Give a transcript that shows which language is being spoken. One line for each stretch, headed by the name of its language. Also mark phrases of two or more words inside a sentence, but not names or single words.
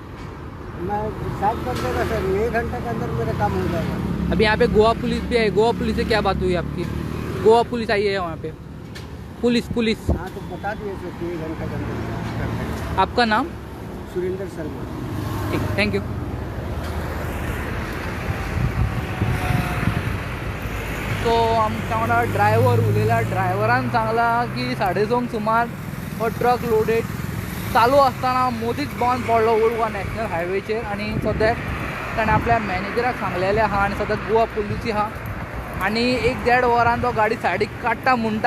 Hindi: मैं साइड कर देगा सर, 1 घंटे के अंदर मेरा काम हो जाएगा। अभी यहाँ पे गोवा पुलिस भी आई, गोवा पुलिस से क्या बात हुई आपकी? गोवा पुलिस आई है वहाँ पे, पुलिस। हाँ तो बता दिए सर कि 1 घंटे के अंदर। आपका नाम? सुरेंद्र शर्मा। ठीक,
English: thank you.
Konkani: तो आमच्या वांगडा ड्रायव्हर उलयला. ड्रायव्हरान सांगला की 2:30 सुमार हो ट्रक लोडेड चालू असताना मदींच बंद पडलो ओल्ड गोवा नॅशनल हायवेचेर, आनी सद्याक ताणें आपल्या मॅनेजराक सांगलेलें आहा, आनी सद्याक गोवा पुलिसूय आहा, आनी 1-1.5 वरान तो गाडी सायडीक काडटा म्हणटा.